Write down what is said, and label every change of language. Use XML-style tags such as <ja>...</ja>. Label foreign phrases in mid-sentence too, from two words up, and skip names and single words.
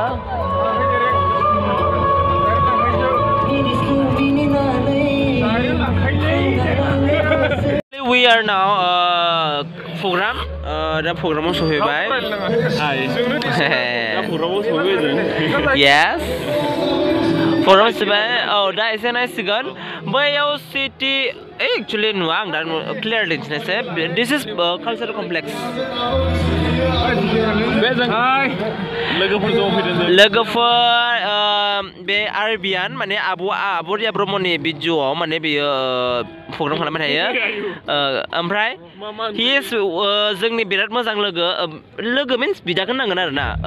<en>We are now program</en> <brx>दा प्रग्रामाव सफैबाय Yes प्रग्राम सफैबाय दा एसे नायसिगोन बैयाव सिटि एक्चुअली नुवा आं दा क्लियार दिन्थिनोसै</brx> <en>This is cultural complex</en> <brx>लोगोफोर बे आरबियान माने आब'रिया ब्रह्मनि भिडिअ'आव माने बेयो प्रग्राम खालामबाय थायो ओमफ्राय</brx> <en>he is</en> <brx>जोंनि बिराद मोजां लोगो मिन्स बिदाखौ नांगोन आरोना</brx>